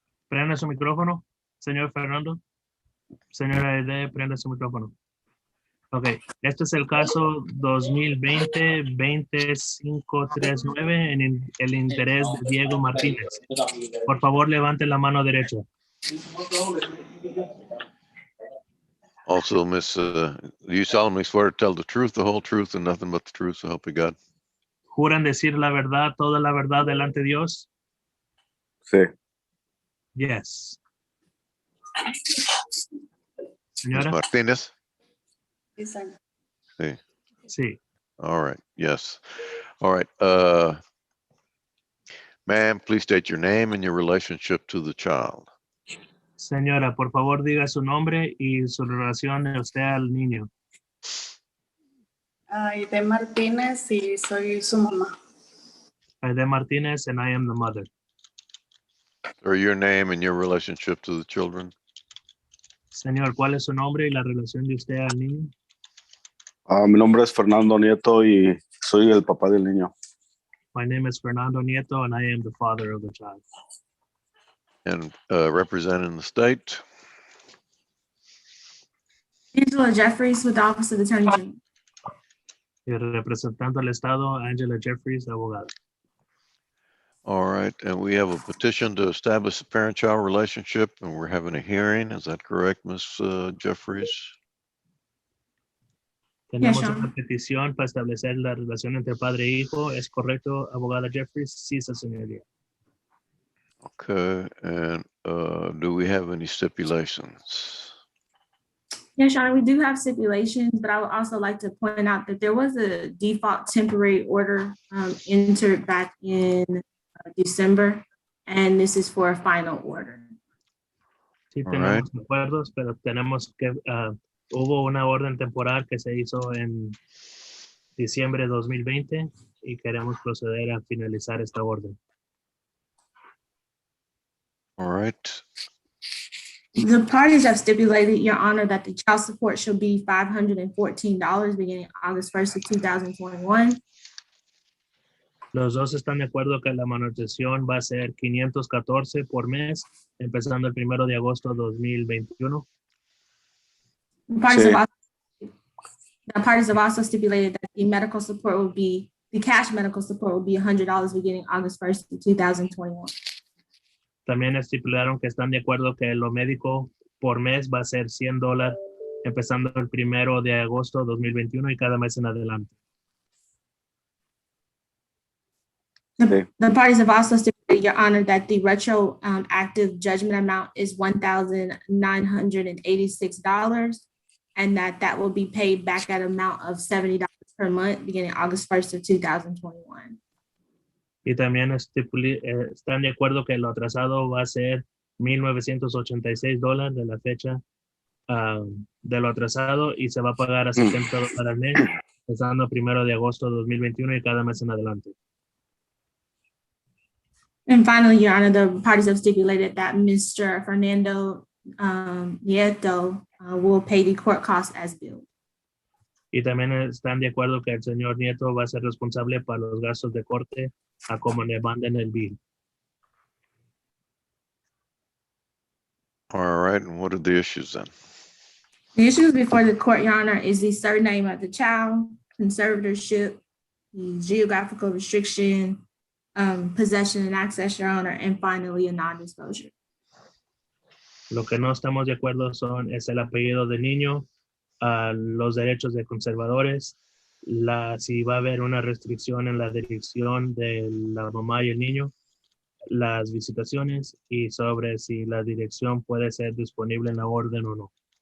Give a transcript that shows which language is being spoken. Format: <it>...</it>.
<es>Prenda su micrófono, señor Fernando. Señora Ede, prenda su micrófono. Ok, este es el caso 2020-20539 en el interés de Diego Martínez. Por favor, levante la mano derecha.</es> <en>Also, Miss, do you solemnly swear to tell the truth, the whole truth, and nothing but the truth, so help you God?</en> <es>¿Juran decir la verdad, toda la verdad delante de Dios? Sí.</es> <en>Yes. Miss</en> <es>Señora? Martinez? Sí.</es> <en>All right, yes. All right, ma'am, please state your name and your relationship to the child.</en> <es>Señora, por favor, diga su nombre y su relación de usted al niño. Aide Martínez y soy su mamá.</es> <en>Aide Martínez, and I am the mother. Or your name and your relationship to the children.</en> <es>Señor, ¿cuál es su nombre y la relación de usted al niño? Mi nombre es Fernando Nieto y soy el papá del niño.</es> <en>My name is Fernando Nieto, and I am the father of the child. And representing the state. Angela Jeffries with the Office of Attorney General.</en> <es>Y representando al Estado, Angela Jeffries, abogada.</es> <en>All right, and we have a petition to establish a parent-child relationship, and we're having a hearing. Is that correct, Ms. Jeffries?</en> <es>Tenemos Sean. una petición para establecer la relación entre padre e hijo. ¿Es correcto, abogada Jeffries? Sí, señoría.</es> <en>Okay, and do we have any stipulations? Yes, Your Honor, we do have stipulations, but I would also like to point out that there was a default temporary order entered back in December, and this is for a final order.</en> <es>Sí,</es> <en>All</en> <es>tenemos acuerdos, pero tenemos que, hubo una orden temporal que se hizo en diciembre de 2020 y queremos proceder a finalizar esta orden.</es> <en>All right, The parties have stipulated, Your Honor, that the child support shall be $514 beginning August 1st of 2021.</en> <es>Los dos están de acuerdo que la manutención va a ser 514 por mes, empezando el 1 de agosto de 2021.</es> <en>The parties,</en> <es>Sí.</es> <en>the parties have also stipulated that the medical support will be, the cash medical support will be $100 beginning August 1st of 2021.</en> <es>También estipularon que están de acuerdo que lo médico por mes va a ser $100, empezando el 1 de agosto de 2021 y cada mes en adelante.</es> <en>The parties have also stipulated, Your Honor, that the retroactive judgment amount is $1,986, and that will be paid back at amount of $70 per month beginning August 1st of 2021.</en> <es>Y también están de acuerdo que lo atrasado va a ser $1,986 de la fecha de lo atrasado y se va a pagar a $70 al mes, empezando el 1 de agosto de 2021 y cada mes en adelante.</es> <en>And finally, Your Honor, the parties have stipulated that Mr. Fernando Nieto will pay the court costs as billed.</en> <es>Y también están de acuerdo que el señor Nieto va a ser responsable para los gastos de corte a como le manden el bill.</es> <en>all right, and what are the issues then? The issues before the court, Your Honor, is the surname of the child, conservatorship, the geographical restriction, possession and access, Your Honor, and finally a non-disclosure.</en> <es>Lo que no estamos de acuerdo es el apellido del niño, los derechos de conservadores, si va a haber una restricción en la dirección de la mamá y el niño, las visitaciones y sobre si la dirección puede ser disponible en la orden o no.</es>